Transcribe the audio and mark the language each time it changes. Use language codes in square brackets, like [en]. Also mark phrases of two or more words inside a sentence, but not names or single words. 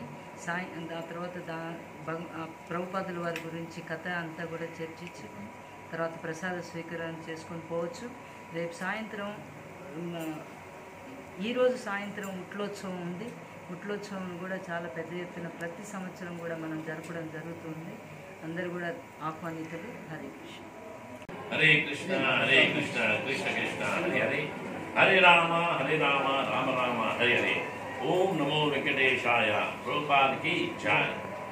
[te] ఆ తర్వాత ప్రభుపాదుల వారి గురించి కథ అంతా కూడా చర్చించి తర్వాత ప్రసాద స్వీకరణ చేసుకొని పోవచ్చు. రేపు సాయంత్రం ఈరోజు సాయంత్రం ఉట్లోత్సవం ఉంది. ఉట్లోత్సవం కూడా చాలా పెద్ద ఎత్తున ప్రతి సంవత్సరం కూడా మనం జరపడం జరుగుతుంది. అందరూ కూడా ఆహ్వానితులు. [sa] హరే కృష్ణ. Hare Krishna, Hare Krishna, Krishna Krishna, Hare Hare, Hare Rama, Rama Rama, Hare Hare. ॐ नमो वेङ्कटेशाय. [hi] प्रभुपाद की जय.